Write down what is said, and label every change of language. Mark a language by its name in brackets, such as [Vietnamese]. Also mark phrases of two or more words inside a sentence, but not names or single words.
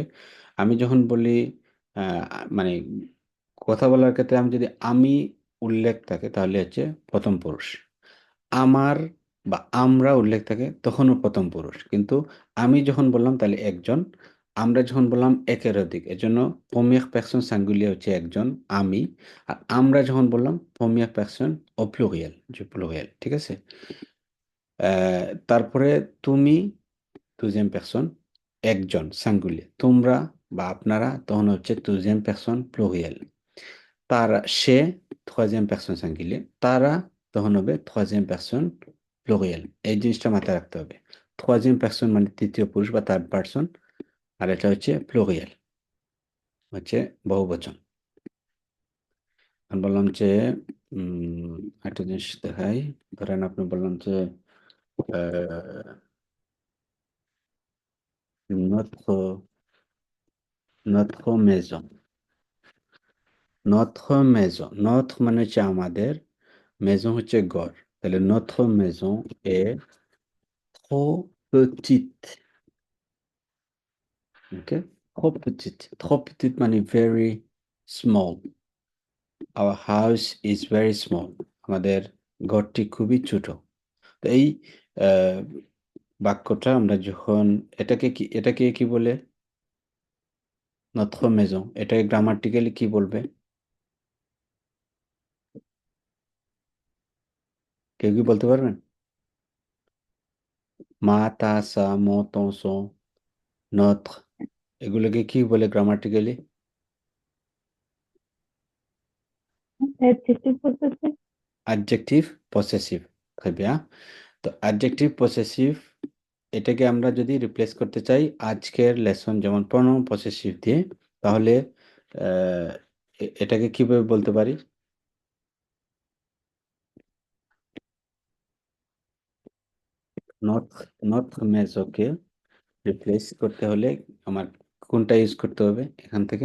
[Bangla] আমি যখন বলি মানে কথা বলার ক্ষেত্রে আমি যদি আমি উল্লেখ থাকে তাহলে হচ্ছে প্রথম পুরুষ, আমার বা আমরা উল্লেখ থাকে তখনও প্রথম পুরুষ, কিন্তু আমি যখন বললাম তাহলে একজন, আমরা যখন বললাম একের অধিক, এজন্য [French] première personne singulier [Bangla] হচ্ছে একজন আমি, আর আমরা যখন বললাম প্রমিয়ার পারসন ও প্লুরিয়াল, যে প্লুরিয়াল, ঠিক আছে। তারপরে তুমি [French] deuxième personne [Bangla] একজন সিঙ্গুলিয়ার, তোমরা বা আপনারা তখন হচ্ছে [French] deuxième personne [Bangla] প্লুরিয়াল। তারা সে [French] troisième personne singulier, [Bangla] তারা তখন হবে [French] troisième personne pluriel। [Bangla] এই জিনিসটা মাথায় রাখতে হবে। [French] troisième personne [Bangla] মানে তৃতীয় পুরুষ বা থার্ড পারসন, আর এটা হচ্ছে প্লুরিয়াল, হচ্ছে বহুবচন। আমি বললাম যে একটা জিনিস দেখাই, ধরেন আপনি বললাম যে [French] notre notre maison, [Bangla] notre মানে হচ্ছে আমাদের, মেজন হচ্ছে ঘর, তাহলে [French] notre maison est trop petite। [English] Okay, [French] trop petite [English] মানে very small, our house is very small, [Bangla] আমাদের ঘরটি খুবই ছোট। তো এই আহ, বাক্যটা আমরা যখন এটাকে কি বলে? [French] notre maison, [Bangla] এটাকে গ্রামাটিক্যালি কি বলবে? কেউ কি বলতে পারবেন? মা, তা, সা, মো, [French] ton, son, notre, [Bangla] এগুলোকে কি বলে গ্রামাটিক্যালি? [French] Adjective possessive. [Bangla] অ্যাডজেক্টিভ পসেসিভ। [French] très bien। [Bangla] তো অ্যাডজেক্টিভ পসেসিভ, এটাকে আমরা যদি রিপ্লেস করতে চাই আজকের লেসন যেমন প্রনাউন পসেসিভ দিয়ে, তাহলে আহ, এটাকে কিভাবে বলতে পারি? নট নট মেজোকে রিপ্লেস করতে হলে আমার কোনটা ইউজ করতে হবে এখান থেকে?